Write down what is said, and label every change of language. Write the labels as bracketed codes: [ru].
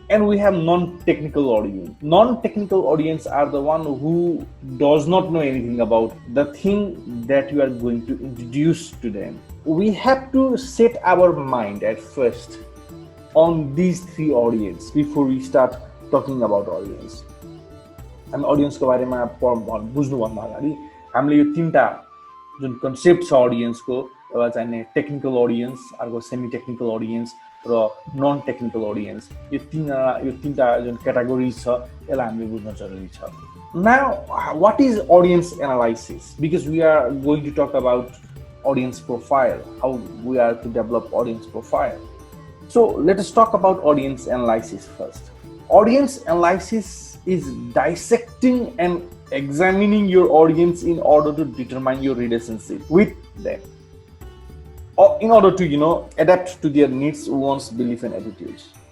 [en] And we have non-technical audience. Non-technical audience are the one who does not know anything about the thing that you are going to introduce to them. We have to set our mind at first on these three audience before we start talking about audience. [ne] हामी audience को बारेमा बुझ्नु भन्दा अगाडि हामीले यो तीनटा जुन कन्सेप्ट छ audience को एउटा चाहिँ टेक्निकल audience, अर्को सेमी टेक्निकल audience र नन टेक्निकल audience, यो तीनटा जुन क्याटेगोरीज छ यसलाई हामीले बुझ्न जरुरी छ. [en] Now, what is audience analysis? Because we are going to talk about audience profile, how we are to develop audience profile. So let us talk about audience analysis first. Audience analysis is dissecting and examining your audience in order to determine your relationship with them, or in order to adapt to their needs, wants, beliefs, and attitudes.